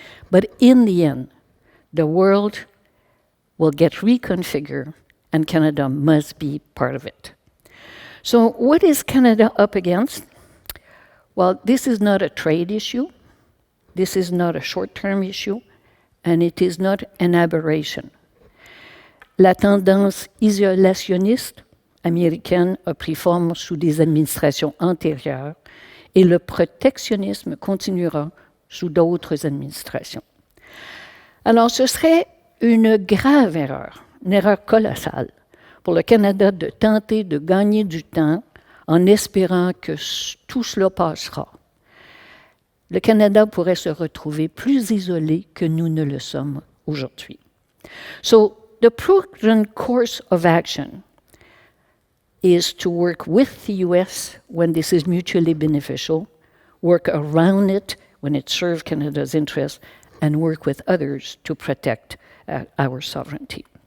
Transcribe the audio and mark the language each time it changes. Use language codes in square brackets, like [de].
[en] But in the end, the world will get reconfigured, and Canada must be part of it. So what is Canada up against? Well, this is not a trade issue. This is not a short-term issue, and it is not an aberration. [fr] La tendance isolationniste américaine a pris forme sous des administrations antérieures et le protectionnisme continuera sous d'autres administrations. Alors, ce serait une grave erreur, une erreur colossale pour le Canada de tenter de gagner du temps en espérant que tout cela passera. Le Canada pourrait se retrouver plus isolé que nous ne le sommes aujourd'hui. [en] So, the prudent course of action is to work with the US when this is mutually beneficial, work around it when it serves Canada's interests, and work with others to protect our sovereignty.